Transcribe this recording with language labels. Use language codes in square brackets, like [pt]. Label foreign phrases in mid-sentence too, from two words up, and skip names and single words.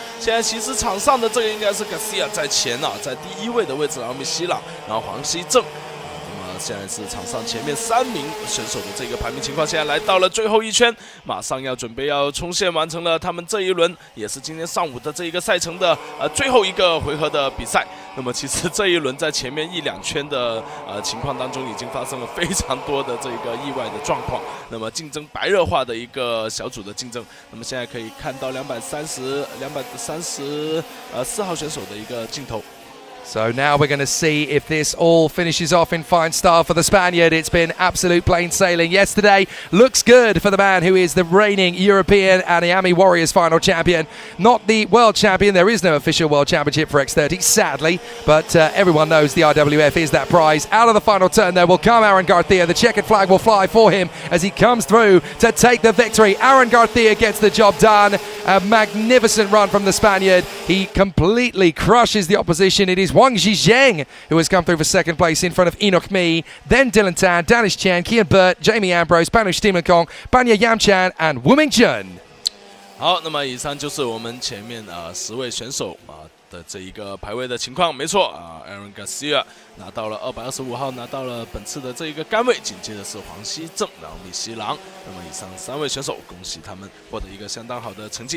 [zh] 现在其实场上的这个应该是 Garcia 在前啊，在第1位的位置，然后密西朗，然后黄希正。那么现在是场上前面3名选手的这个排名情况，现在来到了最后一圈，马上要准备要冲线完成了他们这一轮，也是今天上午的这一个赛程的最后一个回合的比赛。那么其实这一轮在前面1、2圈的情况当中，已经发生了非常多的这个意外的状况。那么竞争白热化的一个小组的竞争，那么现在可以看到234号选手的一个镜头。 [en] So now we're going to see if this all finishes off in fine style for the Spaniard. It's been absolute plain sailing yesterday. Looks good for the man who is the reigning European and IAME Warriors final champion. Not the world champion. There is no official world championship for X30, sadly. But everyone knows the IWF is that prize. Out of the final turn there will come Aaron Garcia. The checkered flag will fly for him as he comes through to take the victory. Aaron Garcia gets the job done. A magnificent run from the Spaniard. He completely crushes the opposition. It is Wang Zhizheng who has come through for second place in front of INF1NITY, then Dylan Tan, Danish Chan, Kian Burt, Jamie Ambrose, Banush Steamenkong, Banya Yamchan and Wuming Chun. [zh] 好，那么以上就是我们前面10位选手的这一个排位的情况。没错Aaron Garcia 拿到了225号，拿到了本次的这一个杆位，紧接着是黄熙正，然后李希郎。那么以上3位选手，恭喜他们获得一个相当好的成绩。